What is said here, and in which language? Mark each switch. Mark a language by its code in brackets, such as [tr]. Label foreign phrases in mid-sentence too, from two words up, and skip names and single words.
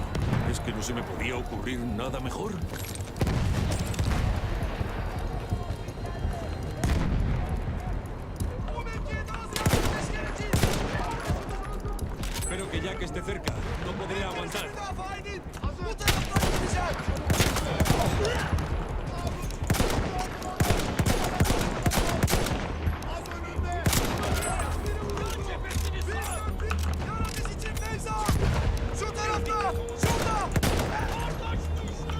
[es] ¿Es que no se me podía ocurrir nada mejor? Espero que Jack esté cerca. No podré aguantar. [tr] Müdafaa edin. Bu taraftan gidecek. Az önünde. Cephesini sar. Yaramız için Feyza. Şu tarafta. Şurada. Kardeş düştü.